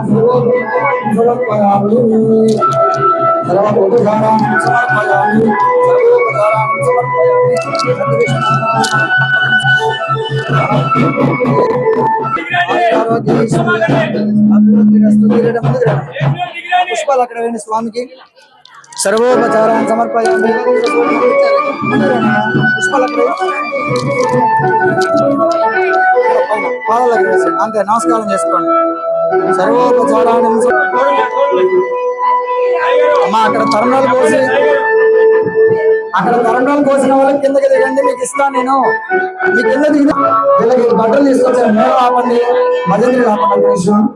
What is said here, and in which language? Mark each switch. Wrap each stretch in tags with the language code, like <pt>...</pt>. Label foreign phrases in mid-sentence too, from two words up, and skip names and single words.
<sa>सर्वोपचारां समर्पयामि सर्वोपचारां समर्पयामि</sa> <te>पुष्पाలు అక్కడ వేయండి స్వామికి</te> <sa>सर्वोपचारान् समर्पयामि</sa> <te>पुष्पाలు అక్కడ పాదాలకు వేసేయండి అంతే నమస్కారం చేసుకోండి సర్వోపచారాన్ని అమ్మా అక్కడ తరుణాలు కోసి అక్కడ తరుణాలు కోసిన వాళ్ళకి కిందకి దిగండి మీకు ఇస్తాను నేను మీ కింద దిగిన వీళ్ళకి బట్టలు తీసుకొచ్చాను మీరు ఆపండి మధ్యలో ఆపండి విషయం</te>